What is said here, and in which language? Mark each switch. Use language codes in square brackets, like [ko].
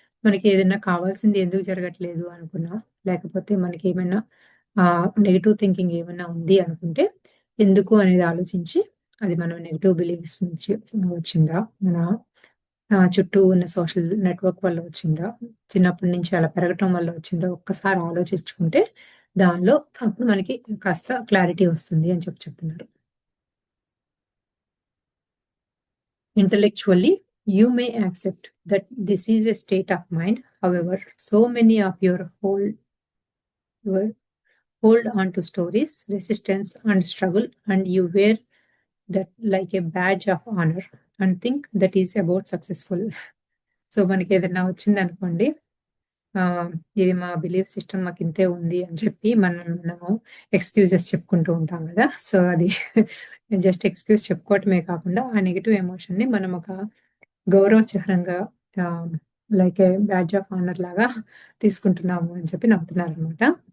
[te] మనకి ఏదైనా కావాల్సింది ఎందుకు జరగట్లేదు అనుకున్నా, లేకపోతే మనకేమైనా నెగెటివ్ థింకింగ్ ఏమన్నా ఉంది అనుకుంటే, ఎందుకు అనేది ఆలోచించి, అది మనం నెగెటివ్ బిలీఫ్స్ నుంచి వచ్చిందా? మన చుట్టూ ఉన్న సోషల్ నెట్‌వర్క్ వల్ల వచ్చిందా? చిన్నప్పటి నుంచి అలా పెరగటం వల్ల వచ్చిందా? ఒక్కసారి ఆలోచించుకుంటే, దానిలో అప్పుడు మనకి కాస్త క్లారిటీ వస్తుంది అని చెప్తున్నారు. [en] Intellectually, you may accept that this is a state of mind. However, so many of your hold on to stories, resistance, and struggle, and you wear that like a badge of honor and think that is about successful. [te] So మనకేదన్నా వచ్చిందనుకోండి, ఆహ్, ఇది మా belief system మాకింతే ఉంది అని చెప్పి మనము excuses చెప్పుకుంటూ ఉంటాం గదా! సో, అది జస్ట్ ఎక్స్‌క్యూజ్ చెప్పుకోవటమే కాకుండా, ఆ నెగెటివ్ ఎమోషన్‌ని మనం ఒక గౌరవ చిహ్నంగా ఆహ్, [en] like a badge of honour [te] లాగా తీసుకుంటున్నాము అని చెప్పి నమ్ముతున్నారనమాట.